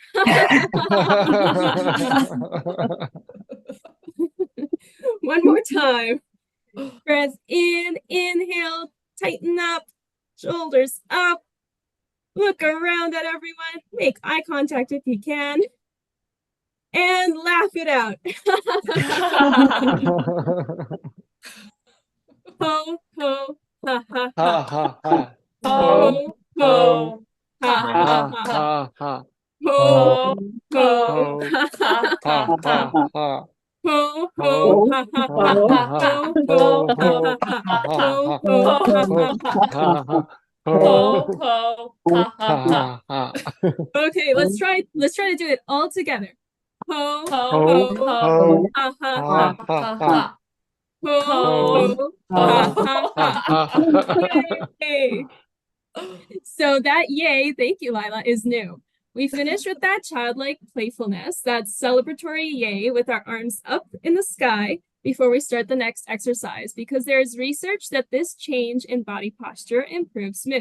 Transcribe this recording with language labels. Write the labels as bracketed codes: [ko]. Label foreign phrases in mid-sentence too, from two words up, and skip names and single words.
[en] One more time. Breath in, inhale, tighten up, shoulders up, look around at everyone, make eye contact if you can, and laugh it out. Ho, ho, ha, ha, ha. Ho, ho, ha, ha, ha. Ho, ho, ha, ha, ha. Ho, ho, ha, ha, ha. Ho, ho, ha, ha, ha. Ho, ho, ha, ha, ha. Okay, let's try to do it all together. Ho, ho, ha, ha, ha. Ho, ha, ha. Yay! So that yay, thank you, Lila, is new. We finished with that childlike playfulness, that celebratory yay with our arms up in the sky before we start the next exercise, because there's research that this change in body posture improves mood.